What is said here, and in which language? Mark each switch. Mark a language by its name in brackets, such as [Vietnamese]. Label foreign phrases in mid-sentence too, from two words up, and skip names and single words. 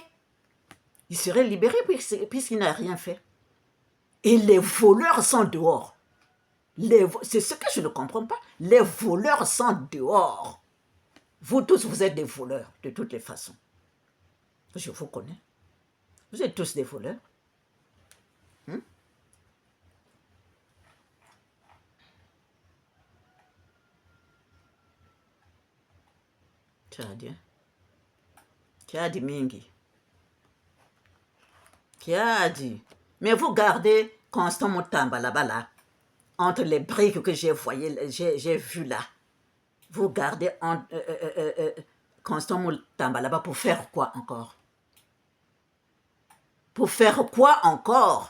[French] Il serait libéré puisqu'il n'a rien fait. Et les voleurs sont dehors. C'est ce que je ne comprends pas. Les voleurs sont dehors. Vous tous, vous êtes des voleurs, de toutes les façons. Je vous connais. Vous êtes tous des voleurs. [Kongo] Kiadi mingi. Kiadi. [French] Mais vous gardez Constant Mutamba là-bas, là, entre les briques que j'ai vues là. Vous gardez Constant Mutamba là-bas pour faire quoi encore? Pour faire quoi encore?